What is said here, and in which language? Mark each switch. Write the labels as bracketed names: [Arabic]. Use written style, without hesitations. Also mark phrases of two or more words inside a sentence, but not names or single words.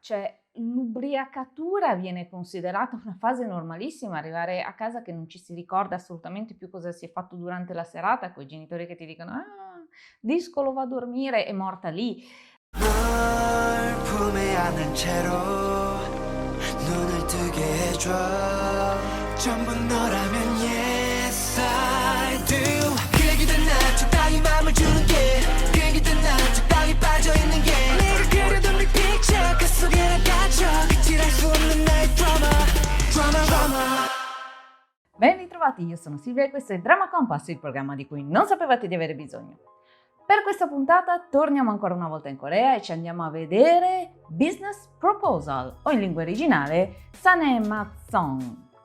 [Italian] cioè l'ubriacatura viene considerata una fase normalissima, arrivare a casa che non ci si ricorda assolutamente più cosa si è fatto durante la serata, coi genitori che ti dicono discolo va a dormire, è morta lì. [Korean] 널 품에 안은 채로 눈을 뜨게 해줘 전부 너라면 [English] yes I do [Korean] 그 얘기든 난 적당히 맘을 주는 게 그 얘기든 난 적당히 빠져있는 게 내가 그려둔 [English] big picture [Korean] 그 속에 난 갇혀 그칠할 수 없는 나의 drama. [Italian] Ben ritrovati, io sono Silvia e questo è Drama Compass, il programma di cui non sapevate di avere bisogno. Per questa puntata torniamo ancora una volta in Corea e ci andiamo a vedere Business Proposal, o in lingua originale Sanematson.